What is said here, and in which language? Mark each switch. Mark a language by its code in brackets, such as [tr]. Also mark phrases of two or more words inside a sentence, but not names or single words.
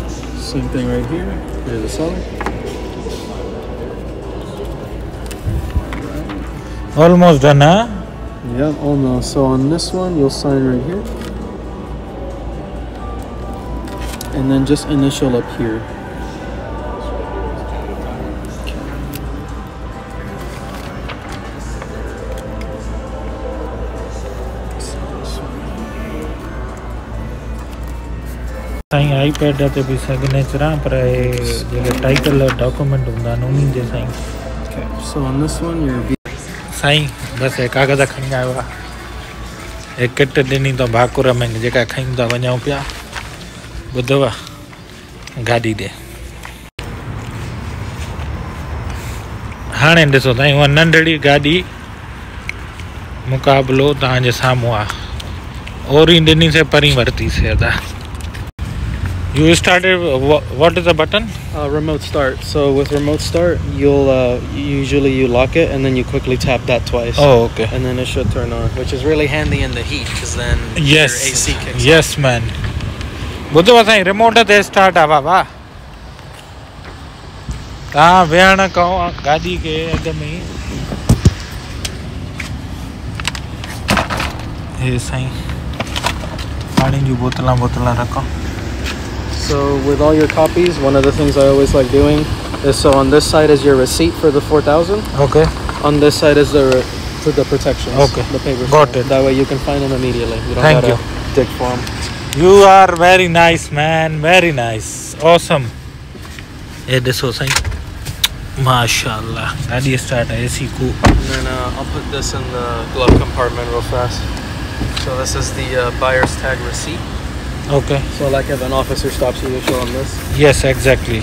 [en] Same thing right here. You're the seller. Almost done, huh? Yeah, almost. So on this one, you'll sign right here. And then just initial up here. [sd] साईं आईपैड ते भी सिग्नेचर पर जेके [en] title document [sd] हूंदा आहिनि उन्हनि जे साईं [en] So on this one, you're [sd] साईं बसि हे कागज़ खणी आयो आहे हे किट ॾिनी अथऊं भाकुर में जेका खयूं था वञूं पिया ॿुधव गाॾी ॾे हाणे ॾिसो साईं उहा नंढड़ी गाॾी मुक़ाबिलो तव्हांजे साम्हूं आहे ओरी ॾिनीसीं परी वरितीसीं अदा [en] You started. What is the button? Remote start. So with remote start, you'll usually you lock it and then you quickly tap that twice. Oh, okay. And then it should turn on, which is really handy in the heat because then Yes. your AC kicks Yes, man. [sd] भुट्टो असाईं रिमोट ते स्टार्ट आवा वा. हाँ वेहण कहो गाड़ी के अॻ में हे साईं पानी जी बोतलां रखो. [en] So with all your copies, one of the things I always like doing is, so on this side is your receipt for the 4,000. Okay. On this side is the protections. Okay. The papers. Got it. That way you can find them immediately. You don't Thank gotta you. dig for them. You are very nice, man. Very nice. Awesome. [sd] Hey, ॾिसो साईं. Mashallah. [en] गाड़ी start AC cool. And then I'll put this in the glove compartment real fast. So this is the buyer's tag receipt. Okay. So like if an officer stops you, you show them this. Yes, exactly.